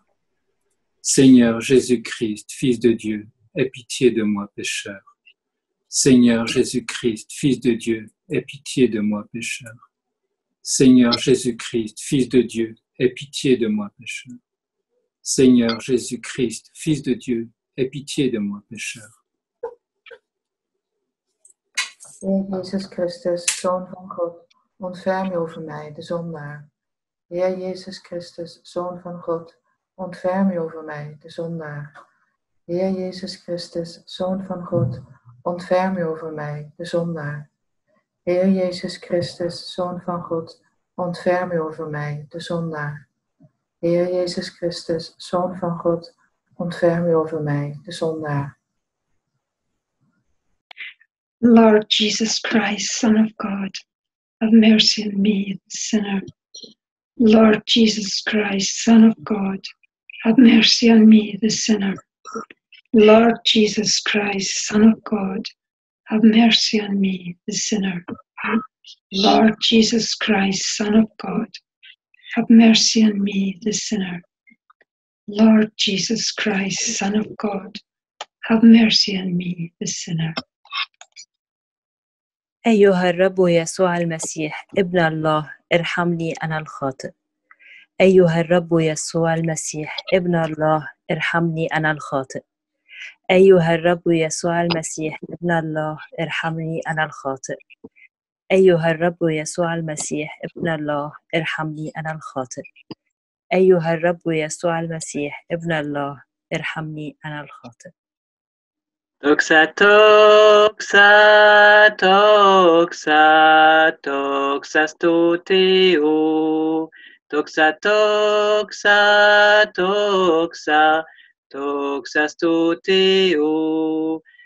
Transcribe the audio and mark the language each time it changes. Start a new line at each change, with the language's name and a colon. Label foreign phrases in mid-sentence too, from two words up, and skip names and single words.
French: Seigneur Jésus-Christ, Fils de Dieu, aie pitié de moi, pécheur. Seigneur Jésus-Christ, Fils de Dieu, aie pitié de moi, pécheur. Seigneur Jésus-Christ, Fils de Dieu, aie pitié de moi, pécheur. Seigneur Jésus-Christ, Fils de Dieu, aie pitié de moi, pécheur.
Dutch: Heer Jezus Christus, Zoon van God, ontferm je over mij, de zondaar. Heer Jezus Christus, Zoon van God, ontferm je over mij, de zondaar. Heer Jezus Christus, Zoon van God, ontferm je over mij, de zondaar. Heer Jezus Christus, Zoon van God, ontferm je over mij, de zondaar. Heer Jezus Christus, Zoon van God, ontferm je over mij, de zondaar.
English: Lord Jesus Christ, Son of God, have mercy on me, the sinner. Lord Jesus Christ, Son of God, have mercy on me, the sinner. Lord Jesus Christ, Son of God, have mercy on me, the sinner. Lord Jesus Christ, Son of God, have mercy on me, the sinner. Lord Jesus Christ, Son of God, have mercy on me, the sinner.
Arabic: أيها الرب يسوع المسيح ابن الله ارحمني أنا الخاطئ. أيها الرب يسوع المسيح ابن الله ارحمني أنا الخاطئ. أيها الرب يسوع المسيح ابن الله ارحمني أنا الخاطئ. أيها الرب يسوع المسيح ابن الله ارحمني أنا الخاطئ. أيها الرب يسوع المسيح ابن الله ارحمني أنا الخاطئ. Toxa, toxa, toxa, toxas toteo. Toxa, toxa, toxa, toxas toteo.